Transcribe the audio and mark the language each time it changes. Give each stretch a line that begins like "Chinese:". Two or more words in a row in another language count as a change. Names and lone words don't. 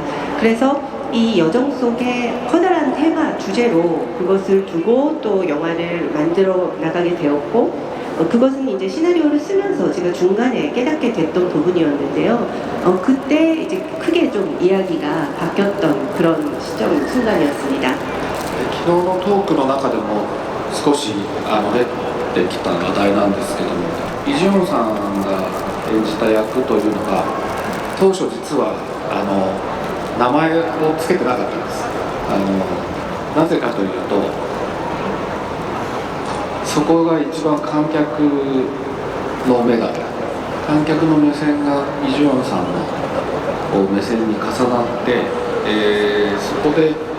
Korean: 그래서 이 여정 속에 커다란 테마 주제로 그것을 두고 또 영화를 만들어 나가게 되었고 그것은 이제 시나리오를 쓰면서 제가 중간에 깨닫게 됐던 부분이었는데요. 그때 이제 크게 좀 이야기가 바뀌었던 그런 순간이었습니다.
Japanese: 昨日のトークの中でも少し出てきた話題なんですけども、イ・ジュンさんが演じた役というのが当初実は名前を付けてなかったんです。なぜかというとそこが一番観客の目が観客の目線がイ・ジュンさんの目線に重なって、そこで